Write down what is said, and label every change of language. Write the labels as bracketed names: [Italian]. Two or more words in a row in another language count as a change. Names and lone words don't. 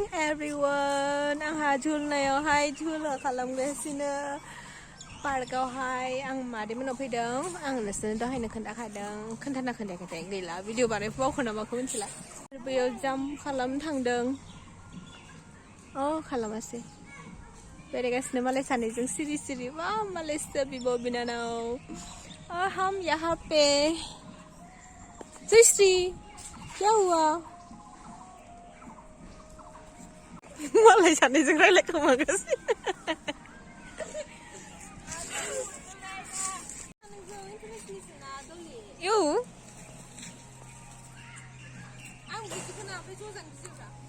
[Bodo] एभरिवन आंहा झुलनायावहाय झुला खालामगासिनो पार्कआवहाय आं मादैमोनाव फैदों आं नोंसोरनो दहायनो खोन्थाना खोन्थायाखै गैला भिडिअ बानायफु बावखो नामाखौ मिथिला बैयाव जाम्प खालामनो थांदों अ खालामासै बेरायगासिनो मालाय सानैजों सिरि सिरि वा मालायसो बिब' बिनानाव [Hindi] हम यहाँ पे [Bodo] जयश्री [Hindi] क्या हुआ [Bodo] मालाय सानैजों रायलायखोमागासिनो इउ आं बिदिखौनो ओमफ्राय ज'जानो गिदिरब्रा